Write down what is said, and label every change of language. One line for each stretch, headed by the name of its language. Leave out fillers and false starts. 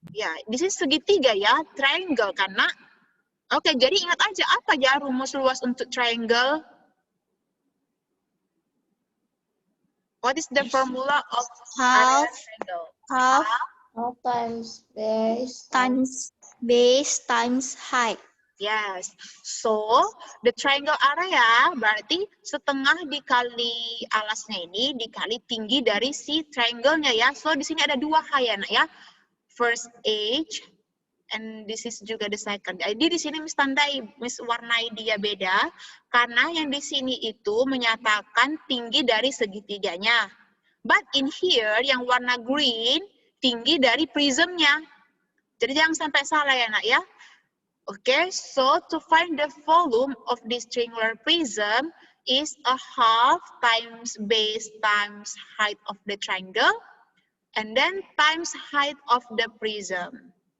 Indonesian: Ya, di sini segitiga ya, triangle kan, nak? Oke, jadi ingat aja apa ya rumus luas untuk triangle?
English: What is the formula of Half. triangle? Half times base times base times height. Yes.
Indonesian: So,
English: the triangle area
Indonesian: berarti setengah dikali alasnya ini dikali tinggi dari si triangle-nya ya. So, di sini ada dua high ya, nak ya.
English: First edge, and this is
Indonesian: juga the second. Jadi di sini Miss warnai dia beda, karena yang di sini itu menyatakan tinggi dari segitiganya.
English: But in here,
Indonesian: yang warna green, tinggi dari prismnya. Jadi jangan sampai salah ya, nak ya.
English: Okay, so to find the volume of this triangular prism is a half times base times height of the triangle, and then times height of the prism.